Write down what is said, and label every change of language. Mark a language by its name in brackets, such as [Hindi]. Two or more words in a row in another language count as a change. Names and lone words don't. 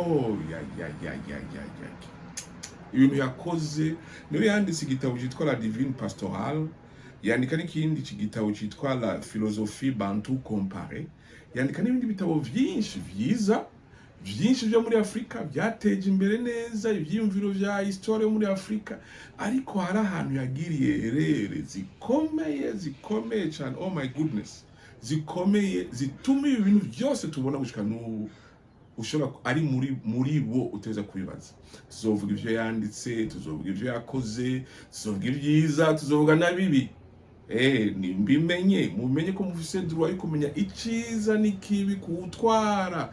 [Rundi] Ibintu yakoze niwe yanditse igitabo cyitwa La Divine Pastorale, yandika n'ikindi gitabo cyitwa La Philosophie Bantu Comparée, yandika n'ibindi bitabo vyinshi vyiza vyinshi vyo muri Afrika byateje imbere neza ivyiyumviro vya histoire muri Afrika. Ariko hari ahantu yagiriye erere zikomeye cyane. [English] Oh my goodness, [Rundi] zikomeye zituma ibintu byose tubona gushika n'ubu ushobora ari muri bo uteza kubibaza. Tuzovuga ivyo yanditse, tuzovuga ivyo yakoze, tuzovuga ivyiza, tuzovuga nabibi. Nimbimenye mumenye ko mufise droit yo kumenya iciza n'ikibi kuutwara.